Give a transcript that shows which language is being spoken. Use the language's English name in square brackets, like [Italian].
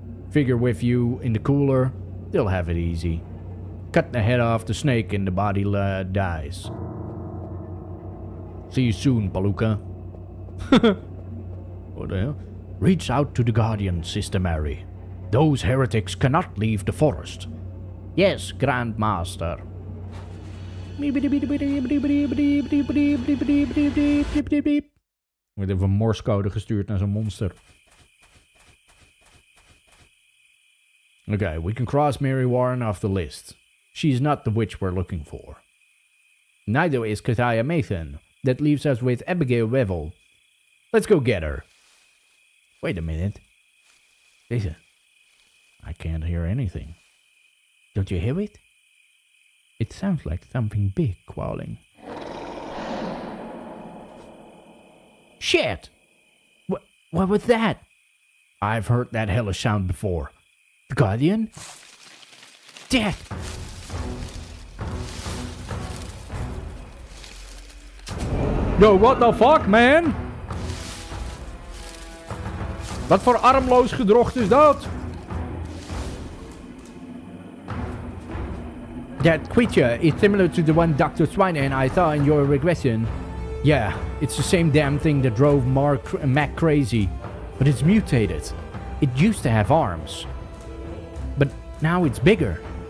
[English] Figure with you in the cooler, they'll have it easy. Cut the head off the snake and the body dies. See you soon, Palooka. What the hell? Reach out to the Guardian, Sister Mary. Those heretics cannot leave the forest. Yes, Grandmaster. [Dutch] Wordt even een morsecode gestuurd naar zo'n monster. [English] Okay, we can cross Mary Warren off the list. She's not the witch we're looking for. Neither is Keziah Mathan. That leaves us with Abigail Wevel. Let's go get her. Wait a minute. Listen. I can't hear anything. Don't you hear it? It sounds like something big crawling. Shit! What was that? I've heard that hellish sound before. The Guardian? Death! Yo, what the fuck, man? [Dutch] Wat voor armloos gedrocht is dat? [English] That creature is similar to the one Dr. Swine and I saw in your regression. Yeah, it's the same damn thing that drove Mac crazy. But it's mutated. It used to have arms. But now it's bigger.